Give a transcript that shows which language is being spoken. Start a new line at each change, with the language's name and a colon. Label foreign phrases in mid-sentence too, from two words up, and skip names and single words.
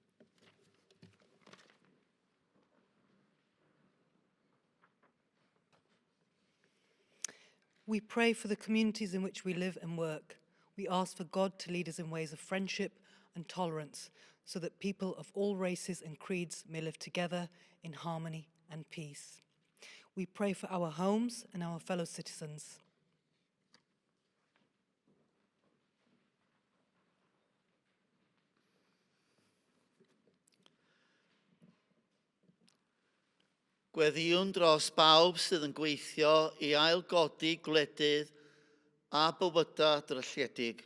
English: We pray for the communities in which we live and work. We ask for God to lead us in ways of friendship and tolerance, so that people of all races and creeds may live together in harmony and peace. We pray for our homes and our fellow citizens.
Welsh: Gweddiwn dros bawb sydd yn gweithio i ailgodi gwledydd a bywydau drylliedig.